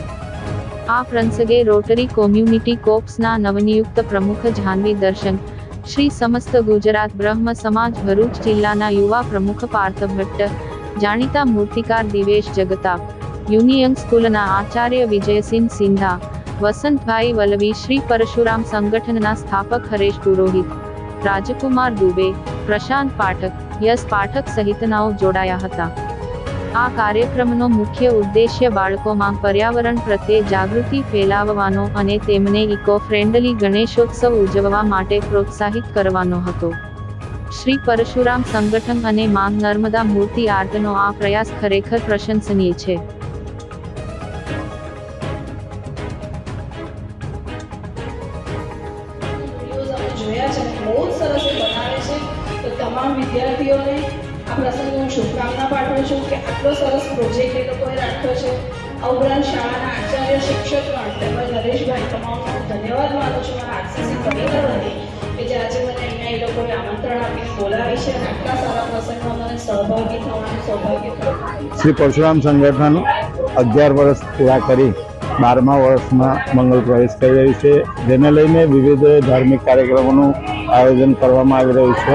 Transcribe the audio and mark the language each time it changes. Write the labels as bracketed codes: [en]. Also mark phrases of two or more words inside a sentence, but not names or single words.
[gu] આ પ્રસંગે રોટરી કોમ્યુનિટી કોર્પ્સના નવનિયુક્ત પ્રમુખ જાહ્નવી દર્શન, શ્રી સમસ્ત ગુજરાત બ્રહ્મ સમાજ ભરૂચ જિલ્લાના યુવા પ્રમુખ પાર્થ ભટ્ટ, જાણીતા મૂર્તિકાર દિવેશ જગતાપ, યુનિયન સ્કૂલના આચાર્ય વિજયસિંહ સિંધા, વસંતભાઈ વલવી, શ્રી પરશુરામ સંગઠનના સ્થાપક હરેશ પુરોહિત, રાજકુમાર દુબે, પ્રશાંત પાઠક, યશ પાઠક સહિતનાઓ જોડાયા હતા। આ કાર્યક્રમનો મુખ્ય ઉદ્દેશ્ય બાળકોમાં પર્યાવરણ પ્રત્યે જાગૃતિ ફેલાવવાનો અને તેમને [en] eco friendly [gu] ગણેશોત્સવ ઉજવવા માટે પ્રોત્સાહિત કરવાનો હતો। શ્રી પરશુરામ સંગઠન અને માંગ નર્મદા મૂર્તિ આર્ટનો આ પ્રયાસ ખરેખર પ્રશંસનીય છે। તમામ વિદ્યાર્થીઓને આ પ્રસંગે હું શુભકામના પાઠવું છું કે આટલો સરસ પ્રોજેક્ટ એ લોકોએ રાખ્યો છે। આ ઉપરાંત શાળાના આચાર્ય શિક્ષકગણ તેમજ નરેશભાઈ તમામનો ધન્યવાદ માનું છું મારા આરસીસી પરિવાર વતી કે જે આજે મને અહીંયા એ લોકોએ આમંત્રણ આપીને બોલાવી છે અને આટલા સારા પ્રસંગમાં મને સહભાગી થવાનું સૌભાગ્ય થયું। શ્રી પરશુરામ સંગઠન 11 વર્ષ પૂરા કરી 12મા વર્ષમાં મંગલ પ્રવેશ કરી રહ્યું છે, જેને લઈને વિવિધ ધાર્મિક કાર્યક્રમોનું આયોજન કરવામાં આવી રહ્યું છે।